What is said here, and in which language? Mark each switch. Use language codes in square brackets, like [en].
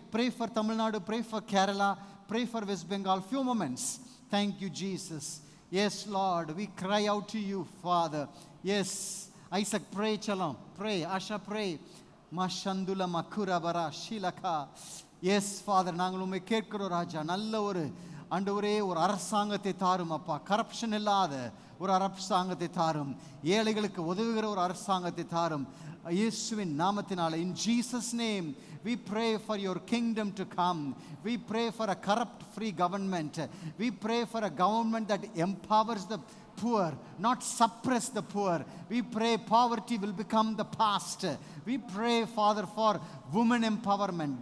[en] Pray for Tamil Nadu. Pray for Kerala. Pray for West Bengal. Few moments. Thank you, Jesus. Yes, Lord. We cry out to you, Father. Yes. Isaac, pray, Chalam. Pray. Asha, pray. Mashandula makura bara shilaka. Yes, Father, [ta] நாங்கள் உம்மை கேட்கிறோம் ராஜா. நல்ல ஒரு ஆண்டவரே ஒரு அரசாங்கத்தை தாரும் அப்பா, கரப்ஷன் இல்லாத ஒரு அரசாங்கத்தை தாரும், ஏழைகளுக்கு உதவுகிற ஒரு அரசாங்கத்தை தாரும் இயேசுவின் நாமத்தினால. [en] In Jesus name we pray for your kingdom to come. We pray for a corrupt free government. We pray for a government that empowers the poor, not suppress the poor. We pray poverty will become the past. We pray, Father, for women empowerment.